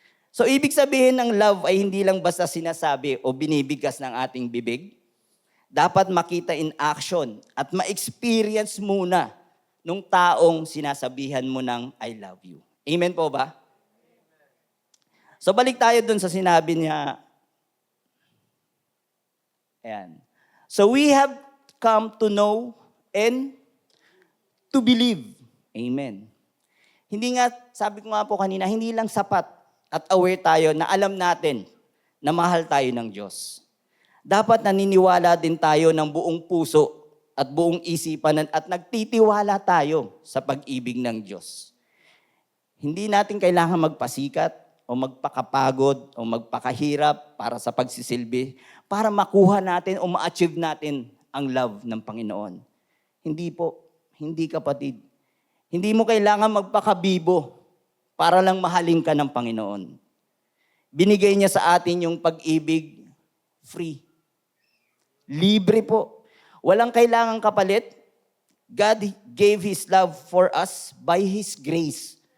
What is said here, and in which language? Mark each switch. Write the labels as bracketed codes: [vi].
[tl] So ibig sabihin ng love ay hindi lang basta sinasabi o binibigkas ng ating bibig. Dapat makita [en] in action [tl] at ma-experience muna nung taong sinasabihan mo ng [en] I love you. [tl] Amen po ba? So balik tayo dun sa sinabi niya. Ayan. [en] So we have come to know and to believe. [tl] Amen. Hindi nga, sabi ko nga po kanina, hindi lang sapat at aware tayo na alam natin na mahal tayo ng Diyos. Dapat naniniwala din tayo ng buong puso at buong isipan at nagtitiwala tayo sa pag-ibig ng Diyos. Hindi natin kailangan magpasikat o magpakapagod o magpakahirap para sa pagsisilbi para makuha natin o ma-achieve natin ang love ng Panginoon. Hindi po. Hindi kapatid. Hindi mo kailangan magpakabibo para lang mahalin ka ng Panginoon. Binigay niya sa atin yung pag-ibig free. Libre po. Walang kailangang kapalit. [en] God gave His love for us by His grace.